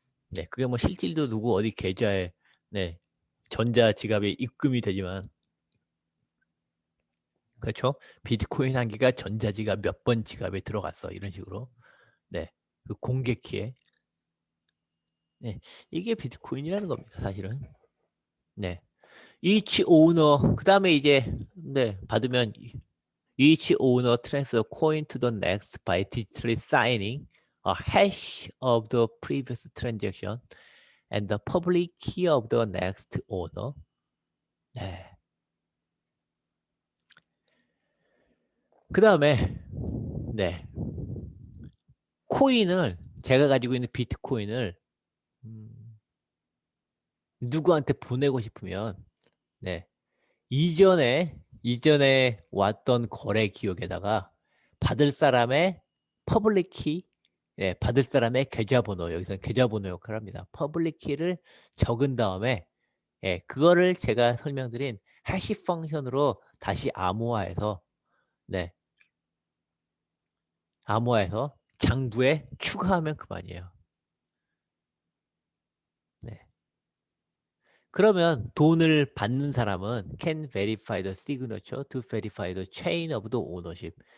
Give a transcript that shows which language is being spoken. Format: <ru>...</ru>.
<ko>네, 그게 뭐 실질도 누구 어디 계좌에 네, 전자 지갑에 입금이 되지만 그렇죠? 비트코인 한 개가 전자 지갑 몇 번 지갑에 들어갔어. 이런 식으로. 네. 그 공개 키에 네. 이게 비트코인이라는 겁니다. 사실은. 네.</ko> <en>each owner</en> <ko>그다음에 이제 네, 받으면</ko> <en>each owner transfer coin to the next by digitally signing a hash of the previous transaction and the public key of the next owner.</en> <ko>네. 그다음에 네. 코인을 제가 가지고 있는 비트코인을 누구한테 보내고 싶으면 네. 이전에 왔던 거래 기록에다가 받을 사람의 퍼블릭 키, 예, 받을 사람의 계좌번호, 여기서 계좌번호 역할을 합니다. 퍼블릭 키를 적은 다음에 예, 그거를 제가 설명드린 해시 펑션으로 다시 암호화해서 네, 암호화해서 장부에 추가하면 그만이에요. 네. 그러면 돈을 받는 사람은</ko> <en>can verify the signature to verify the chain of the ownership.</en>